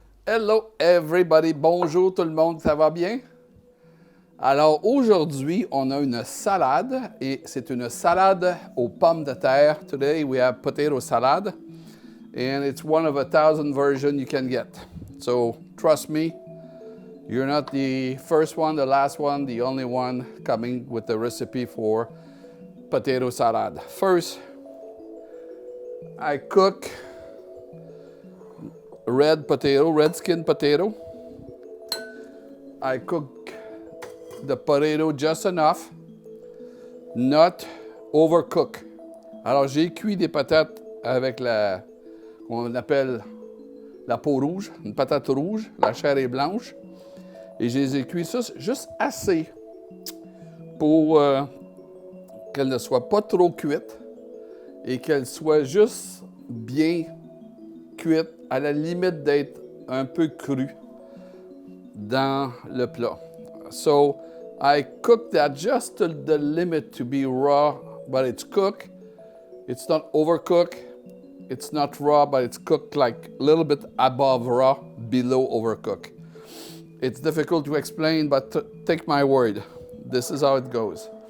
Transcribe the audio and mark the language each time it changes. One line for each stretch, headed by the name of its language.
English: Hello everybody,
French: bonjour tout le monde, ça va bien? Alors aujourd'hui, on a une salade et c'est une salade aux pommes de terre.
English: Today we have potato salad and it's one of 1,000 versions you can get. So trust me, you're not the first one, the last one, the only one coming with the recipe for potato salad. First, I cook red skin potato. I cook the potato just enough, not overcook.
French: Alors, j'ai cuit des patates avec qu'on appelle la peau rouge, une patate rouge, la chair est blanche. Et je les ai cuits ça juste assez pour qu'elle ne soit pas trop cuite et qu'elle soit juste bien cuite, à la limite d'être un peu crue dans le plat.
English: So I cook that just to the limit to be raw, but it's cooked. It's not overcooked. It's not raw, but it's cooked like a little bit above raw, below overcooked. It's difficult to explain, but take my word. This is how it goes.